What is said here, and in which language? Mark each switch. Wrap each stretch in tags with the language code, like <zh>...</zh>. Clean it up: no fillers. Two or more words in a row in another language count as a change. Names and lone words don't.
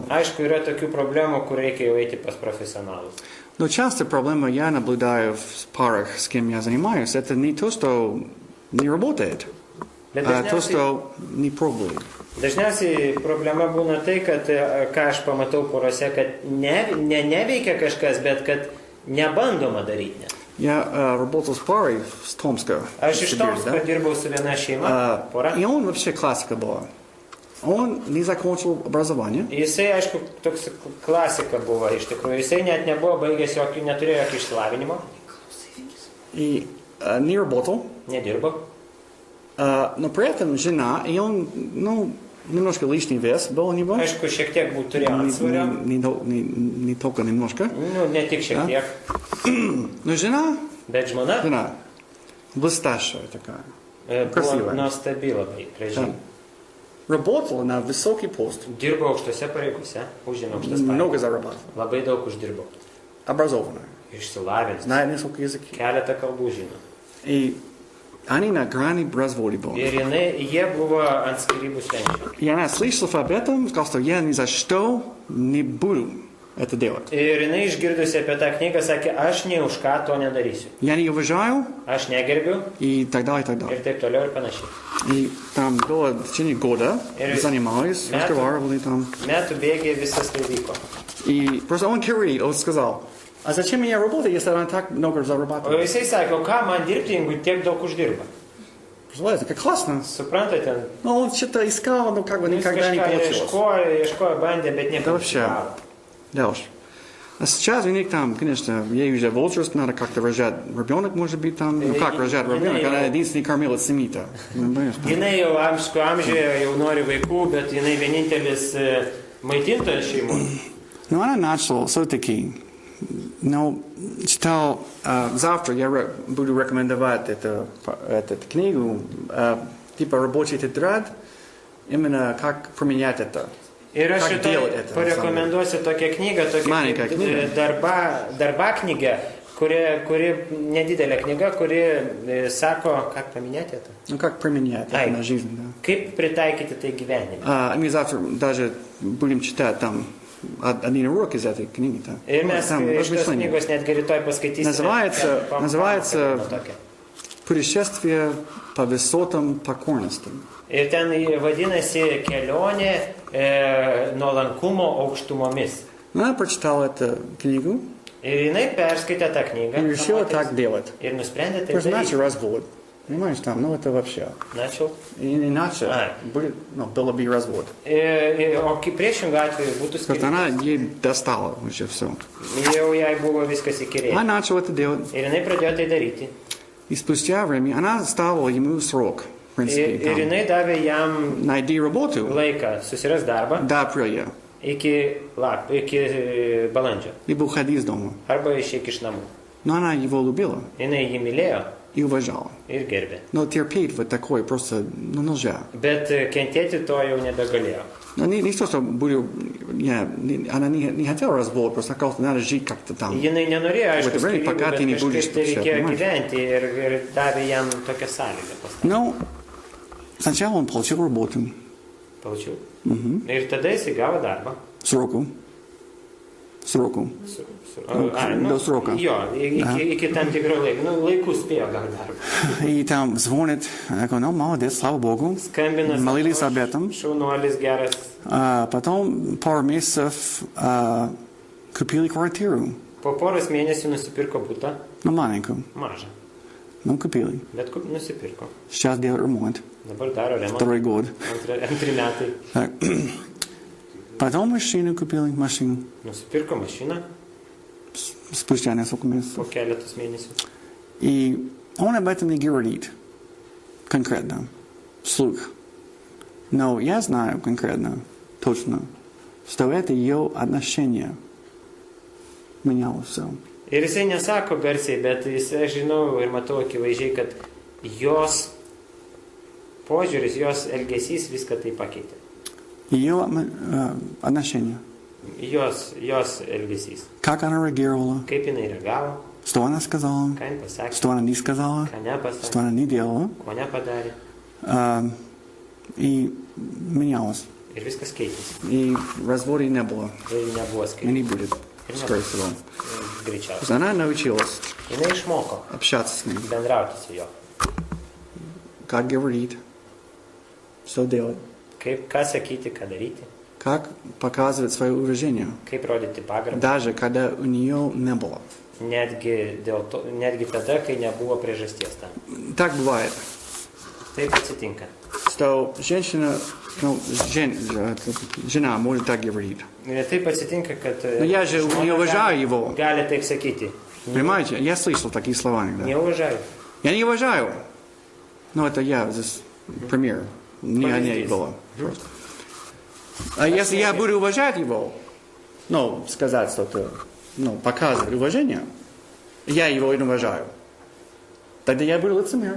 <lt>Aišku, yra tokių problemų, kur reikia jau eiti pas profesionalus.</lt> <ru>Но часто проблема, я наблюдаю в парах, с кем я занимаюсь, это не то, что не работает,</ru> <lt>Bet</lt> <ru>а то,</ru> <lt>dažniausiai,</lt> <ru>что не пробует.</ru> <lt>dažniausiai problema būna tai, kad, ką aš pamatau porose, kad neveikia kažkas, bet kad nebandoma daryti. Net.</lt> <ru>Я работал с парой с Томска.</ru> <lt>Aš iš</lt> <ru>Сибирь,</ru> <lt>Tomsko</lt> <ru>да?</ru> <lt>dirbau su viena šeima, pora.</lt> <ru>И он вообще классика была. Он не закончил образование.</ru> <lt>Jisai, aišku, toks klasika buvo iš tikrųjų. Jisai net nebuvo baigęs jokio, neturėjo jokio išsilavinimo,</lt> <ru>И не работал.</ru> <lt>nedirbo.</lt> <ru>Но при этом жена, и он, ну, немножко лишний вес был у него.</ru> <lt>Aišku, šiek tiek turėjo antsvorio.</lt> <ru>Не только немножко.</ru> <lt>Nu, ne tik šiek tiek.</lt> <ru>Но жена</ru> <lt>Bet žmona</lt> <ru>блестящая такая.</ru> <lt>buvo</lt> <ru>Krasivai.</ru> <lt>nuostabi labai, gražiai.</lt> <ru>Работала на высокий пост.</ru> <lt>Dirbo aukštose pareigose, užėmė aukštas</lt> <ru>Много</ru> <lt>pareigas.</lt> <ru>зарабатывала.</ru> <lt>Labai daug uždirbo.</lt> <ru>Образованная.</ru> <lt>Išsilavinęs.</lt> <ru>Знает несколько языков.</ru> <lt>Keletą kalbų žino.</lt> <ru>И они на грани развода были.</ru> <lt>Ir jie buvo ant skyrybų slenksčio.</lt> <ru>И она слышала об этом, сказала, что я ни за что не буду это делать.</ru> <lt>Ir jinai išgirdusi apie tą knygą sakė, aš nei už ką to nedarysiu.</lt> <ru>Я не уважаю</ru> <lt>Aš negerbiu</lt> <ru>и так далее, и так</ru> <lt>ir</lt> <ru>далее.</ru> <lt>taip toliau ir panašiai.</lt> <ru>И там было в течение года занимались, разговаривали там.</ru> <lt>Metų bėgiai visas tai vyko.</lt> <ru>И просто он говорит, он сказал, а зачем мне работать, если она так много</ru> <lt>O</lt> <ru>зарабатывает?</ru> <lt>jisai sako, ką man dirbti, jeigu tiek daug uždirba.</lt> <ru>Представляете, как классно.</ru> <lt>Suprantate,</lt> <ru>Но он что-то искал, но как бы</ru> <lt>jis</lt> <ru>никогда не</ru> <lt>kažką</lt> <ru>получилось.</ru> <lt>ieškojo, bandė, bet</lt> <ru>Да</ru> <lt>nieko</lt> <ru>вообще.</ru> <lt>nesigavo.</lt> <ru>Да уж. А сейчас у них там, конечно, ей уже возраст, надо как-то рожать. Ребенок может быть там, ну как рожать ребенок, она единственный кормилец семьи-то.</ru> <lt>Jinai jau amžiuje jau nori vaikų, bet jinai vienintelis maitintojas šeimos.</lt> <ru>Но она начала все-таки, ну, читал, завтра я буду рекомендовать эту книгу, типа рабочий тетрадь, именно как применять это.</ru> <lt>Ir aš šitą parekomenduosiu tokią knygą, darba knygą, kuri nedidelė knyga, kuri sako,</lt> <ru>как поменять это? Ну, как применять это на жизнь, да.</ru> <lt>Kaip pritaikyti tai gyvenime.</lt> <ru>Мы завтра даже будем читать там один урок из этой книги.</ru> <lt>Ir mes iš tos knygos netgi rytoj paskaitysime.</lt> <ru>Называется «Путешествие по высотам покорности».</ru> <lt>Ir ten vadinasi kelionė nuolankumo aukštumomis.</lt> <ru>Она прочитала эту книгу</ru> <lt>Ir jinai perskaitė tą knygą.</lt> <ru>и решила так делать.</ru> <lt>Ir nusprendė tai</lt> <ru>Просто иначе</ru> <lt>daryti.</lt> <ru>развод. Понимаешь, там, ну это вообще. Начал. Иначе будет, ну, было бы и развод.</ru> <lt>O priešingų atveju būtų</lt> <ru>Просто</ru> <lt>skirtas.</lt> <ru>она ей достала уже все.</ru> <lt>Jau jai buvo viskas įkyrėję.</lt> <ru>Она начала это делать.</ru> <lt>Ir jinai pradėjo tai daryti.</lt> <ru>И спустя время она ставила ему срок. В принципе,</ru> <lt>Ir jinai davė jam</lt> <ru>найди работу</ru> <lt>laiką susiras darbą</lt> <ru>до апреля.</ru> <lt>iki balandžio.</lt> <ru>Либо уходи из дома.</ru> <lt>Arba išeik iš namų.</lt> <ru>Но она его любила</ru> <lt>Jinai jį mylėjo</lt> <ru>и уважала.</ru> <lt>ir gerbė.</lt> <ru>Но терпеть вот такое просто, ну, нельзя.</ru> <lt>Bet kentėti to jau nebegalėjo.</lt> <ru>Но не то, что она не хотела развод, просто просто надо жить как-то там.</ru> <lt>Jinai nenorėjo, aišku,</lt> <ru>время, пока ты не</ru> <lt>bet</lt> <ru>будешь</ru> <lt>kažkaip tai</lt> <ru>всё,</ru> <lt>reikėjo</lt> <ru>понимаешь?</ru> <lt>gyventi ir davė jam tokią sąlygą.</lt> <ru>Ну, сначала он получил работу. Получил.</ru> <lt>Ir tada jis gavo darbą.</lt> <ru>Сроку. До срока.</ru> <lt>Jo, iki tam tikro laiko. Nu, laiku spėjo gauti darbą.</lt> <ru>И там звонит, я говорю, ну, молодец, слава Богу.</ru> <lt>Skambina.</lt> <ru>Молились об этом.</ru> <lt>Šaunuolis geras.</lt> <ru>Потом пару месяцев купили квартиру.</ru> <lt>Po poros mėnesių nusipirko butą.</lt> <ru>Ну, маленькую.</ru> <lt>Mažą.</lt> <ru>Ну, купили.</ru> <lt>Bet nusipirko.</lt> <ru>Сейчас делают ремонт.</ru> <lt>Dabar daro remontą.</lt> <ru>Второй год.</ru> <lt>Antri metai.</lt> <ru>Так. Потом машину купили, машину.</ru> <lt>Nusipirko mašiną</lt> <ru>Спустя несколько месяцев.</ru> <lt>po keletos mėnesių.</lt> <ru>И он об этом не говорит конкретно, вслух. Но я знаю конкретно, точно, что это ее отношение менялось все.</ru> <lt>Ir jisai nesako garsiai, bet aš žinau ir matau akivaizdžiai, kad jos požiūris, jos elgesys viską tai pakeitė.</lt> <ru>Ее отношение.</ru> <lt>Jos elgesys.</lt> <ru>Как она реагировала,</ru> <lt>Kaip jinai reagavo,</lt> <ru>что она сказала,</ru> <lt>ką jin pasakė,</lt> <ru>что она не сказала,</ru> <lt>ką nepasakė,</lt> <ru>что она не делала.</ru> <lt>ko nepadarė.</lt> <ru>И менялось.</ru> <lt>Ir viskas keitėsi.</lt> <ru>И развода не было.</ru> <lt>Ir nebuvo</lt> <ru>И</ru> <lt>skaičių.</lt> <ru>не будет, скорее всего.</ru> <lt>Greičiausiai.</lt> <ru>Она научилась</ru> <lt>Jinai išmoko</lt> <ru>общаться с ним.</ru> <lt>bendrauti su juo.</lt> <ru>Как говорить, что делать.</ru> <lt>Ką sakyti, ką daryti.</lt> <ru>Как показывать свое уважение,</ru> <lt>Kaip rodyti pagarbą.</lt> <ru>даже когда у нее не было.</ru> <lt>Netgi tada, kai nebuvo priežasties tam.</lt> <ru>Так бывает,</ru> <lt>Taip atsitinka.</lt> <ru>что женщина, жена может так говорить.</ru> <lt>Ir taip atsitinka, kad</lt> <ru>Но я же не уважаю его.</ru> <lt>gali taip sakyti.</lt> <ru>Понимаете? Я слышал такие слова иногда.</ru> <lt>Nevažiuoju.</lt> <ru>Я не уважаю. Но это я, здесь пример. Не о ней было. Просто. А если я буду уважать его, ну, сказать что-то, ну, показывать уважение, я его не уважаю, тогда я буду лицемер.</ru>